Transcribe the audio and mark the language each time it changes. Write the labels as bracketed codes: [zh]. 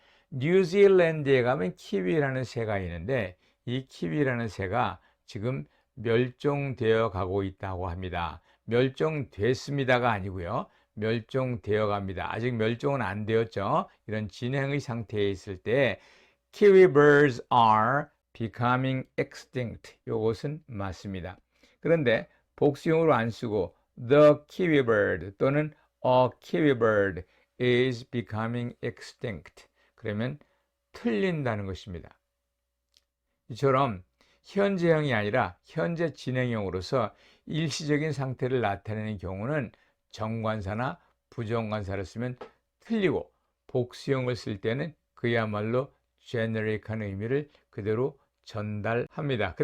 [ko] 뉴질랜드에 가면 키위라는 새가 있는데 이 키위라는 새가 지금 멸종되어 가고 있다고 합니다. 멸종됐습니다가 아니고요. 멸종되어 갑니다. 아직 멸종은 안 되었죠. 이런 진행의 상태에 있을 때 [en] Kiwi birds are becoming extinct. [ko] 이것은 맞습니다. 그런데 복수형으로 안 쓰고 [en] the kiwi bird [ko] 또는 [en] a kiwi bird is becoming extinct. [ko] 그러면 틀린다는 것입니다. 이처럼 현재형이 아니라 현재 진행형으로서 일시적인 상태를 나타내는 경우는 정관사나 부정관사를 쓰면 틀리고 복수형을 쓸 때는 그야말로 제너릭한 의미를 그대로 전달합니다.